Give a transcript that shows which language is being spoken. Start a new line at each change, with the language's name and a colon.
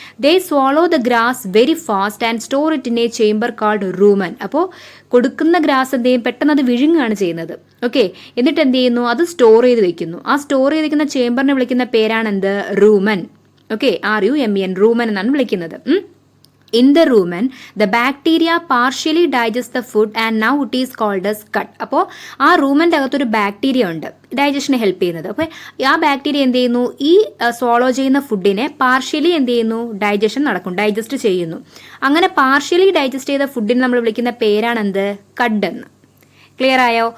English: They swallow the grass very fast and store it in a chamber called rumen.
Malayalam: അപ്പോൾ കൊടുക്കുന്ന grass എന്ത് ചെയ്യും, പെട്ടെന്ന് അത് വിഴുങ്ങുകയാണ് ചെയ്യുന്നത്. ഓക്കെ, എന്നിട്ട് എന്ത് ചെയ്യുന്നു, അത് സ്റ്റോർ ചെയ്ത് വെക്കുന്നു. ആ സ്റ്റോർ ചെയ്ത് വെക്കുന്ന ചേംബറിനെ വിളിക്കുന്ന പേരാണ് എന്ത്? റൂമൻ. ഓക്കെ, RUMEN, റൂമൻ എന്നാണ് വിളിക്കുന്നത്.
English: In the rumen, the bacteria partially digest the food and now it is called as gut.
Malayalam: അപ്പോൾ ആ റൂമൻ്റെ അകത്തൊരു ബാക്ടീരിയ ഉണ്ട് ഡൈജഷന് ഹെൽപ്പ് ചെയ്യുന്നത്. അപ്പോൾ ആ ബാക്ടീരിയ എന്ത് ചെയ്യുന്നു, ഈ സ്വോളോ ചെയ്യുന്ന ഫുഡിനെ പാർഷ്യലി എന്ത് ചെയ്യുന്നു, ഡൈജസ്റ്റ് ചെയ്യുന്നു. അങ്ങനെ പാർഷ്യലി ഡൈജസ്റ്റ് ചെയ്ത ഫുഡിനെ നമ്മൾ വിളിക്കുന്ന പേരാണ് എന്ത്? കഡ് എന്ന്. ക്ലിയർ ആയോ?